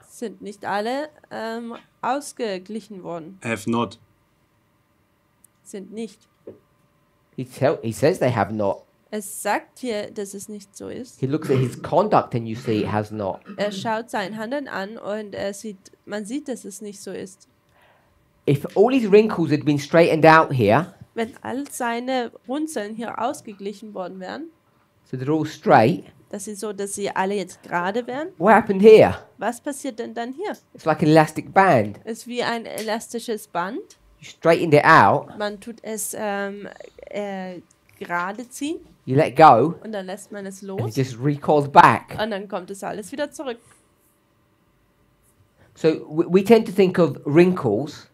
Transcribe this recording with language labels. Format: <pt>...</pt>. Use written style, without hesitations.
<de>sind nicht alle ausgeglichen worden.</de> <en>have not.</en> <de>Sind nicht.</de> <en>He says they have not.</en> <de>Es sagt hier, dass es nicht so ist.</de> <en>He looks at his conduct and you see it has not.</en> <de>Er schaut sein Handeln an und man sieht, dass es nicht so ist.</de> <en>If all his wrinkles had been straightened out here,</en> <de>Wenn all seine Runzeln hier ausgeglichen worden wären,</de> <en>so they're all straight,</en> <de>dass sie alle jetzt gerade wären,</de> <en>what happened here?</en> <de>was passiert denn dann hier?</de> <en>It's like an elastic band.</en> <de>Es ist wie ein elastisches Band.</de> <en>You straightened it out,</en> <de>Man tut es gerade ziehen</de> <en>you let go,</en> <de>und dann lässt man es</de> <en>and it just recalls back.</en> <de>und dann kommt es alles wieder zurück.</de> <en>So we tend to think of wrinkles</en>